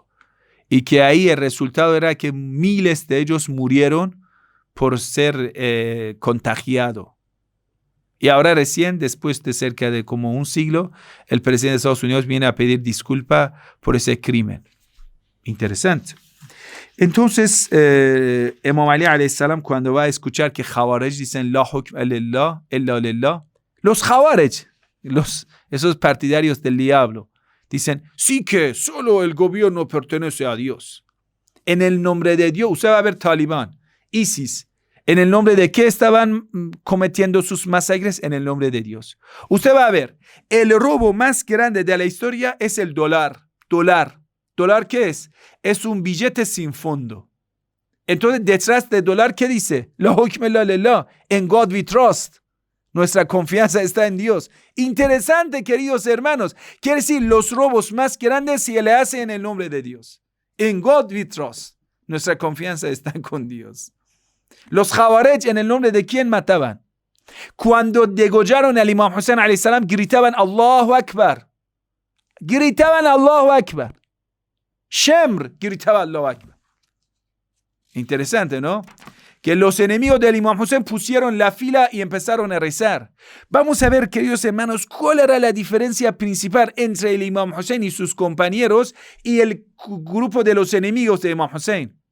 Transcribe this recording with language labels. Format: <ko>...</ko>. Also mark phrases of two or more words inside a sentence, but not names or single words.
<es>Y que ahí el resultado era que miles de ellos murieron por ser contagiado. Y ahora recién, después de cerca de como un siglo, el presidente de Estados Unidos viene a pedir disculpa por ese crimen. Interesante. Entonces, Imam Ali</es> <ar>عليه السلام,</ar> <es>cuando va a escuchar que Khawarij dicen</es> <ar>لا حكم لله، إلا لله,</ar> <es>los Khawarij, esos partidarios del diablo, dicen, sí que solo el gobierno pertenece a Dios. En el nombre de Dios, usted va a ver Talibán, ISIS, ¿en el nombre de qué estaban cometiendo sus masacres? En el nombre de Dios. Usted va a ver, el robo más grande de la historia es el dólar. ¿Dólar qué es? Es un billete sin fondo. Entonces, detrás del dólar, ¿qué dice?</es> <ar>لا حكم إلا لله,</ar> <en>en God we trust.</en> <es>Nuestra confianza está en Dios. Interesante, queridos hermanos. Quiere decir, los robos más grandes se le hacen en el nombre de Dios.</es> <en>En God we trust.</en> <es>Nuestra confianza está con Dios. Los Khawarij, ¿en el nombre de quién mataban? Cuando degollaron al Imam Hussein</es> <ar>عليه السلام,</ar> <es>gritaban</es> <ar>الله أكبر.</ar> <es>Gritaban</es> <ar>الله أكبر.</ar> <es>Shemr gritaba</es> <ar>الله أكبر.</ar> <es>Interesante, ¿no? Que los enemigos del Imam Hussein pusieron la fila y empezaron a rezar. Vamos a ver, queridos hermanos, cuál era la diferencia principal entre el Imam Hussein y sus compañeros y el grupo de los enemigos de Imam Hussein.</es>